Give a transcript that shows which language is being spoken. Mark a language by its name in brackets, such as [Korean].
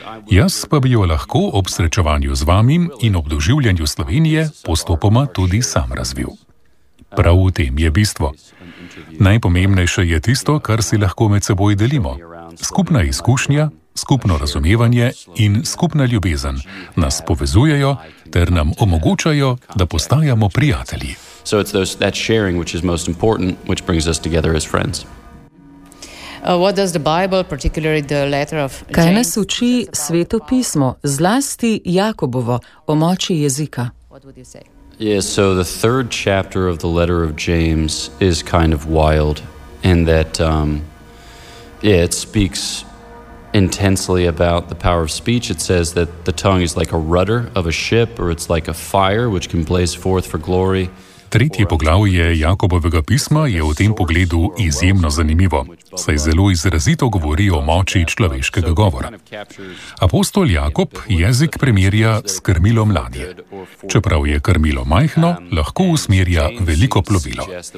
[Slovenian] Jaz pa bi jo lahko ob srečevanju z vami in ob doživljanju Slovenije postopoma tudi sam razvil. Prav v tem je bistvo. Najpomembnejše je tisto, kar si lahko med seboj delimo. Skupna izkušnja, skupno razumevanje in skupna ljubezen nas povezujejo ter nam omogočajo, da postajamo prijatelji. [English] So it's those, that sharing which is most important, which brings us together as friends. What does the Bible, particularly the letter of James? [Slovenian] Kaj nas uči Sveto pismo, zlasti Jakobovo, o moči jezika? [English] Yes, so the third chapter of the letter of James is kind of wild in that it speaks intensely about the power of speech. It says that the tongue is like a rudder of a ship, or it's like a fire which can blaze forth for glory. [Slovenian] Tretje poglavje Jakobovega pisma je v tem pogledu izjemno zanimivo, saj zelo izrazito govori o moči človeškega govora. Apostol Jakob jezik primerja s krmilom ladje. Čeprav je krmilo majhno, lahko usmerja veliko plovilo.